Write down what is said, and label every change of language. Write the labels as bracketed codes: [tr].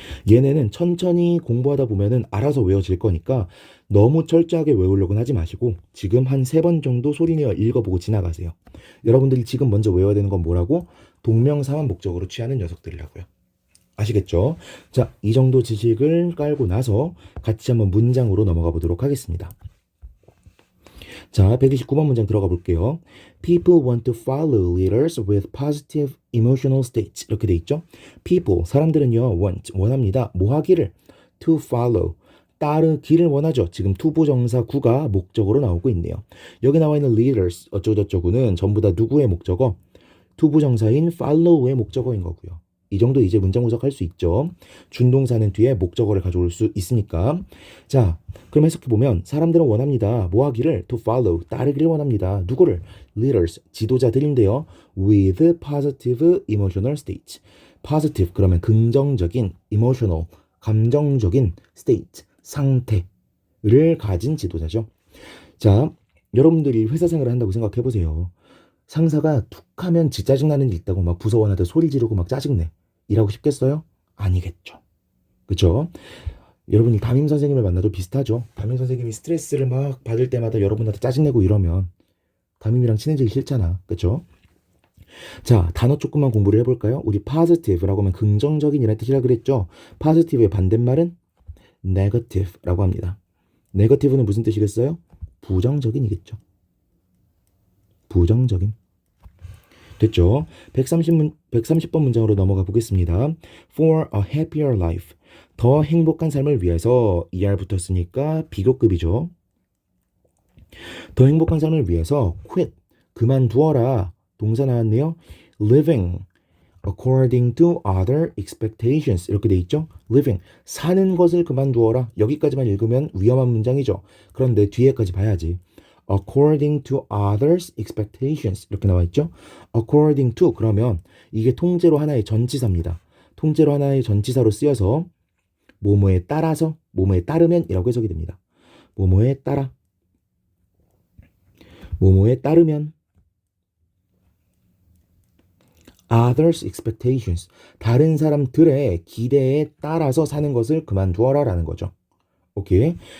[ko] 얘네는 천천히 공부하다 보면은 알아서 외워질 거니까 너무 철저하게 외우려고는 하지 마시고 지금 한 3번 정도 소리내어 읽어보고 지나가세요. 여러분들이 지금 먼저 외워야 되는 건 뭐라고? 동명사만 목적으로 취하는 녀석들이라고요. 아시겠죠? 자, 이 정도 지식을 깔고 나서 같이 한번 문장으로 넘어가 보도록 하겠습니다. 자, 129번 문장 들어가 볼게요. [en] People want to follow leaders with positive emotional states. [ko] 이렇게 돼 있죠? People, 사람들은요, want, 원합니다. 뭐 하기를? [en] To follow, [ko] 따르기를 원하죠. 지금 투부정사 구가 목적으로 나오고 있네요. 여기 나와 있는 leaders, 어쩌고저쩌고는 전부 다 누구의 목적어? 투부정사인 follow의 목적어인 거고요. 이 정도 이제 문장 구석할 수 있죠. 준동사는 뒤에 목적어를 가져올 수 있으니까. 자, 그럼 해석해보면 사람들은 원합니다. 뭐 하기를? [en] To follow, [ko] 따르기를 원합니다. 누구를? Leaders, 지도자들인데요. [en] With positive emotional state. [ko] Positive, 그러면 긍정적인, emotional, 감정적인 state, 상태를 가진 지도자죠. 자, 여러분들이 회사 생활을 한다고 생각해보세요. 상사가 툭 하면 지 짜증나는 일 있다고 막 부서워하는데 소리 지르고 막 짜증내. 일하고 싶겠어요? 아니겠죠. 그쵸? 여러분이 담임 선생님을 만나도 비슷하죠. 담임 선생님이 스트레스를 막 받을 때마다 여러분한테 짜증내고 이러면 담임이랑 친해지기 싫잖아. 그쵸? 자, 단어 조금만 공부를 해볼까요? 우리 positive라고 하면 긍정적인이라는 뜻이라 그랬죠. positive의 반대말은 negative라고 합니다. negative는 무슨 뜻이겠어요? 부정적인이겠죠. 부정적인. 됐죠? 130번 문장으로 넘어가 보겠습니다. [en] For a happier life. [ko] 더 행복한 삶을 위해서 ER 붙었으니까 비교급이죠. 더 행복한 삶을 위해서 quit. 그만두어라. 동사 나왔네요. living [en] according to other expectations [ko] 이렇게 돼 있죠. living 사는 것을 그만두어라. 여기까지만 읽으면 위험한 문장이죠. 그런데 뒤에까지 봐야지. [en] according to others expectations [ko] 이렇게 나와 있죠. according to 그러면 이게 통째로 하나의 전치사입니다. 통째로 하나의 전치사로 쓰여서 뭐뭐에 따라서 뭐뭐에 따르면 이라고 해석이 됩니다. 뭐뭐에 따라 뭐뭐에 따르면 [en] others expectations [ko] 다른 사람들의 기대에 따라서 사는 것을 그만두어라 라는 거죠. 오케이.